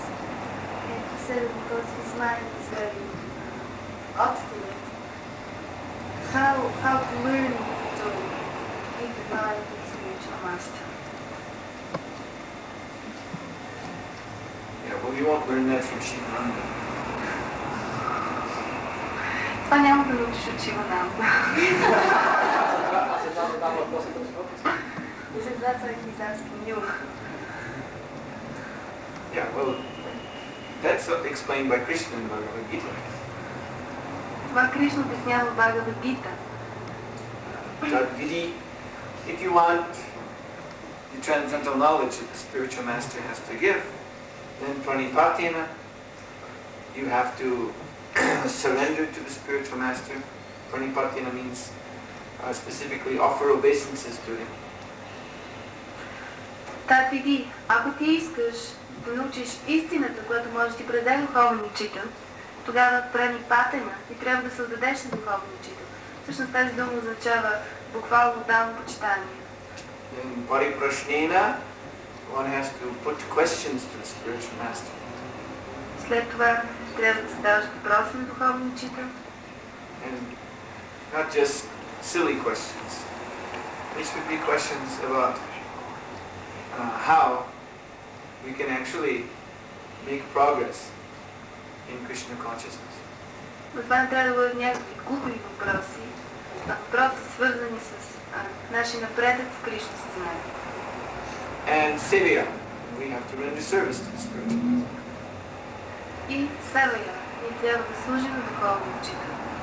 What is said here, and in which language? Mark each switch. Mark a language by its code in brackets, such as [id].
[en] And he said that because his mind is very obstinate, how to learn to keep the mind in Master. Yeah, well, you won't learn that from Śrīmad-Bhāgavatam. [bg] Това няма да научиш от Śrīmad-Bhāgavatam. [en] That's why he's asking you. Yeah, well, that's explained by Kṛṣṇa in Bhagavad Gita. [bg] Това Кришна обяснява в Бхагавад Гита. [en] Tadvidi, if you want the transcendental knowledge that the spiritual master has to give, then pranipatina, you have to surrender to the spiritual master. Pranipatina means specifically offer obeisances to him. [bg] Тадвиди, ако ти искаш да научиш истината, която може да ти предаде духовен учител, тогава пранипатена и трябва да създадеш си духовен учител. Всъщност тази дума означава буквално отдално почитание. [en] In pariprashnena, one has to put questions to the spiritual master. [bg] След това трябва да задаваш въпроси на духовен учител. [en] And not just silly questions. These would be questions about how we can actually make progress in Krishna consciousness. [bg] Но това не трябва да бъдат някакви глупави въпроси, а въпроси свързани с нашия напредък в Кришна съзнание. [en] And sevya, we have to render service to the spiritual master. [bg] И савая, ние трябва да служим на духовния учител.